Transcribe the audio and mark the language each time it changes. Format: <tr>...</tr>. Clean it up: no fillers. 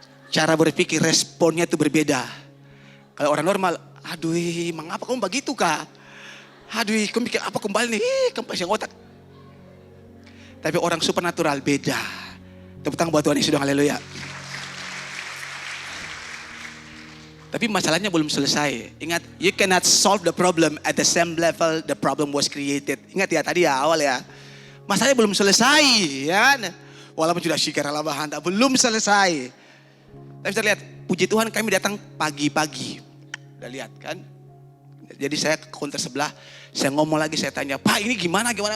<id>Cara berpikir responnya itu berbeda. Kalau orang normal, aduh, mengapa kamu begitu kak? Aduh, kamu pikir apa kembali nih? Kempes yang otak. Tapi orang supernatural beda. Tepuk tangan buat Tuhan Yesus dong, haleluya. Tapi masalahnya belum selesai. Ingat,</id> <en>you cannot solve the problem at the same level the problem was created.</en> <id>Ingat ya tadi ya awal ya. Masalahnya belum selesai, ya. Walaupun sudah shikaralabahan, belum selesai. Tapi kita lihat, puji Tuhan kami datang pagi-pagi. Udah lihat kan? Jadi saya ke counter sebelah, Saya ngomong lagi, saya tanya, Pak ini gimana?</id>